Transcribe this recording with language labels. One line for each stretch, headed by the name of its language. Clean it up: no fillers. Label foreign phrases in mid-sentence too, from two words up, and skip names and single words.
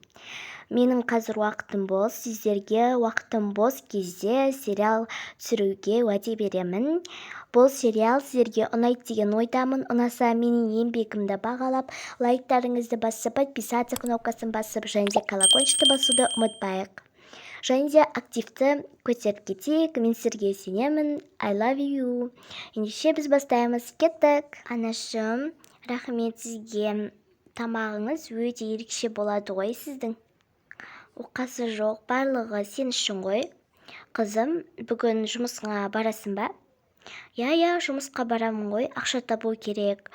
Kazakh: Менің қазір уақытым бос, сіздерге уақытым бос кезде сериал түсіруге уәде беремін. Бұл сериал сіздерге ұнайды деген ойдамын. Ұнаса менің еңбегімді бағалап, лайктарыңызды басып, подписаться кнопкасын басып, және де колокольчикті басуды ұмытпайық. Және де активті көтеріп кетейік. Мен сіздерге сенемін.
English: I love you.
Kazakh: Ендеше біз бастаймыз. Кеттік. Анашым, рахмет сізге. Тамағыңыз өте ерекше болады ғой сіздің. Оқасы жоқ, барлығы сен үшін ғой. Қызым, бүгін жұмысыңа барасың ба? Я, жұмысқа барамын ғой, ақша табу керек.